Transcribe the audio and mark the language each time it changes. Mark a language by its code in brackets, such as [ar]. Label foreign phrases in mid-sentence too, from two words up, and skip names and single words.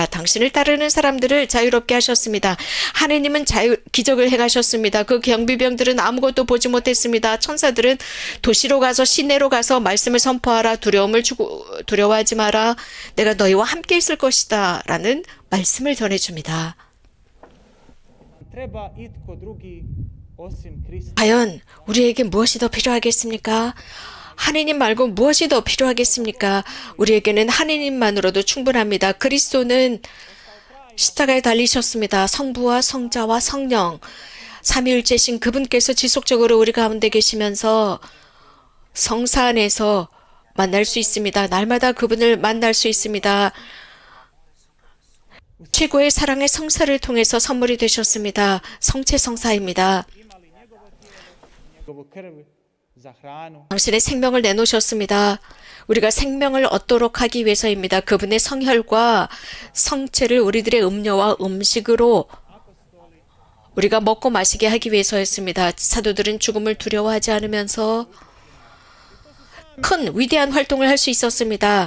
[ko] 당신을 따르는 사람들을 자유롭게 하셨습니다. 하느님은 기적을 행하셨습니다. 그 경비병들은 아무것도 보지 못했습니다. 천사들은 도시로 가서 시내로 가서 말씀을 선포하라. 두려워하지 마라. 내가 너희와 함께 있을 것이다. 라는 말씀을 전해줍니다. [hr] Treba itko drugi osim Krista. [ko] 과연 우리에게 무엇이 더 필요하겠습니까? 하느님 말고 무엇이 더 필요하겠습니까? 우리에게는 하느님만으로도 충분합니다. 그리스도는 십자가에 달리셨습니다. 성부와 성자와 성령, 삼위일체신 그분께서 지속적으로 우리 가운데 계시면서 성사 안에서 만날 수 있습니다. 날마다 그분을 만날 수 있습니다. 최고의 사랑의 성사를 통해서 선물이 되셨습니다. 성체성사입니다. [hr] Njegovu krv za hranu. [ko] 당신의 생명을 내놓으셨습니다. 우리가 생명을 얻도록 하기 위해서입니다. 그분의 성혈과 성체를 우리들의 음료와 음식으로 우리가 먹고 마시게 하기 위해서였습니다. 사도들은 죽음을 두려워하지 않으면서 큰 위대한 활동을 할 수 있었습니다.